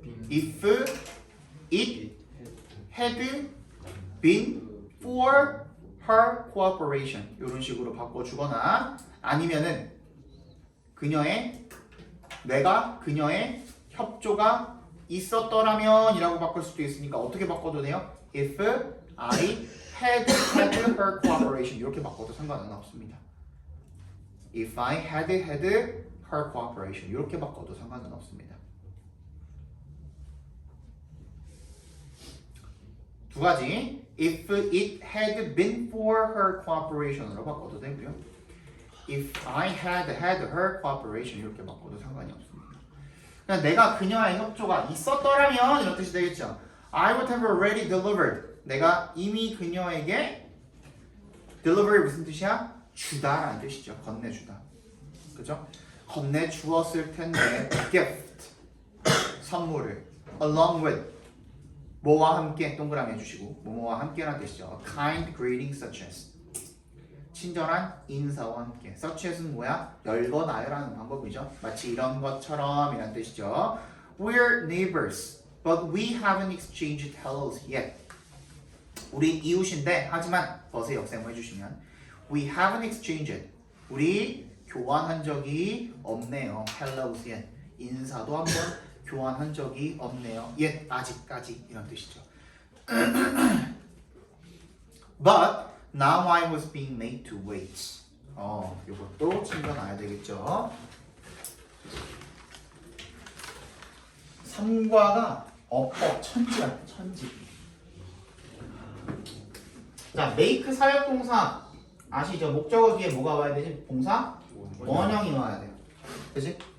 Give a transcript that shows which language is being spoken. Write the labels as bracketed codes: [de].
[en] if it had been for her cooperation [ko] 이런 식으로 바꿔주거나 아니면은 내가 그녀의 협조가 있었더라면 이라고 바꿀 수도 있으니까 어떻게 바꿔도 돼요? [en] If I had her cooperation [ko] 이렇게 바꿔도 상관은 없습니다. [en] If I had her cooperation [ko] 이렇게 바꿔도 상관은 없습니다. 두 가지 [en] If it had been for her cooperation으로 [ko] 바꿔도 되고요. [en] If I had her cooperation [ko] 이렇게 바꿔도 상관이 없습니다. 그냥 내가 그녀의 협조가 있었더라면 이런 뜻이 되겠죠. [en] I would have already delivered. [ko] 내가 이미 그녀에게 deliver 무슨 뜻이야? 주다라는 뜻이죠. 건네주다. 그죠? 건네주었을 텐데 gift 선물을 along with 뭐와 함께 동그라미 해주시고 뭐뭐와 함께라는 뜻이죠. [en] A kind greeting such as [ko] 친절한 인사와 함께. such as는 뭐야? 열거나열하는 방법이죠. 마치 이런 것처럼 이란 뜻이죠. [en] We're neighbors, but we haven't exchanged hellos yet. [ko] 우리 이웃인데 하지만 벗의 역세모 해주시면 [en] We haven't exchanged. [ko] 우리 교환한 적이 없네요. [en] hellos yet. [ko] 인사도 한번 교환한 적이 없네요. yet 아직까지 이런 뜻이죠. [en] But now I was being made to wait. [ko] 이것도 챙겨놔야 되겠죠. 3과가 천지 같아, 천지. 자, make 사역동사 아시죠? 목적어 뒤에 뭐가 와야 되지? 동사? 원형이 와야 돼요. 그치?